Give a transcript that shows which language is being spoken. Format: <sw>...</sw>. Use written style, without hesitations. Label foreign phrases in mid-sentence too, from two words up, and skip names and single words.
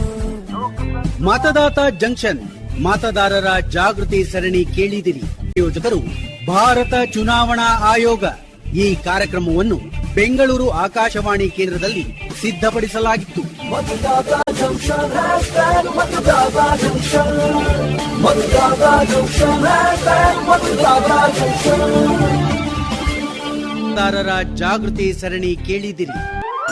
<kn>ಮತದಾತ ಜಂಕ್ಷನ್ ಮತದಾರರ ಜಾಗೃತಿ ಸರಣಿ ಕೇಳಿದಿರಿ. ಯೋಜಕರು ಭಾರತ ಚುನಾವಣಾ ಆಯೋಗ. ಈ ಕಾರ್ಯಕ್ರಮವನ್ನು ಬೆಂಗಳೂರು ಆಕಾಶವಾಣಿ ಕೇಂದ್ರದಲ್ಲಿ ಸಿದ್ಧಪಡಿಸಲಾಗಿತ್ತು. ಮತದಾತ ಜಂಕ್ಷನ್ ಹ್ಯಾಶ್ಟ್ಯಾಗ್ मतदाता जंक्शन मतदाता जंक्शन ಹ್ಯಾಶ್ಟ್ಯಾಗ್ मतदाता जंक्शन ಮತದಾರರ ಜಾಗೃತಿ ಸರಣಿ ಕೇಳಿದಿರಿ.</kn>